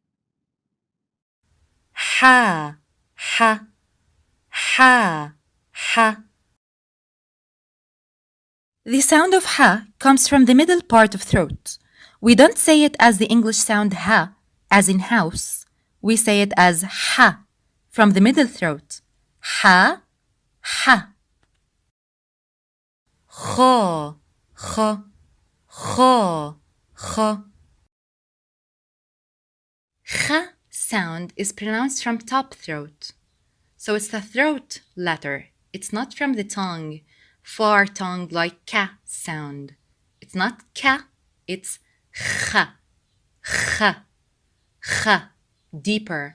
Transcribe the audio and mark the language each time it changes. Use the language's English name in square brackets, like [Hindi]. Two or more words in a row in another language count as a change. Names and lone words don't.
[English] Ha, ha, ha, ha. The sound of ha comes from the middle part of throat. We don't say it as the English sound ha, as in house. We say it as ha, from the middle throat. Ha, ha. Kho, kho, kho, kho. Kha sound is pronounced from top throat. So it's the throat letter. It's not from the tongue, far tongue like ka sound. It's not ka, it's kha, kha, kha, deeper.